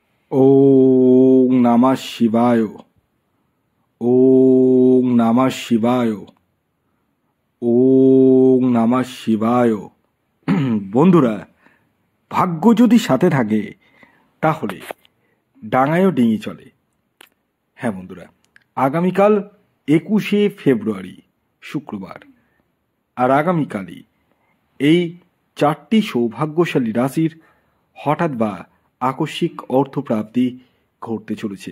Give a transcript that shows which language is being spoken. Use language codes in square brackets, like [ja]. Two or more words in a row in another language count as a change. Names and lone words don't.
[sa] ওং নমঃ শিবায়। ওং নমঃ শিবায়। ওং নমঃ শিবায়। [bn] বন্ধুরা, ভাগ্য যদি সাথে থাকে তাহলে ডাঙায়ও ডিঙি চলে। হ্যাঁ বন্ধুরা, আগামীকাল 21শে ফেব্রুয়ারি শুক্রবার, আর আগামীকালই এই 4টি সৌভাগ্যশালী রাশির হঠাৎ বা আকস্মিক অর্থপ্রাপ্তি ঘটতে চলেছে।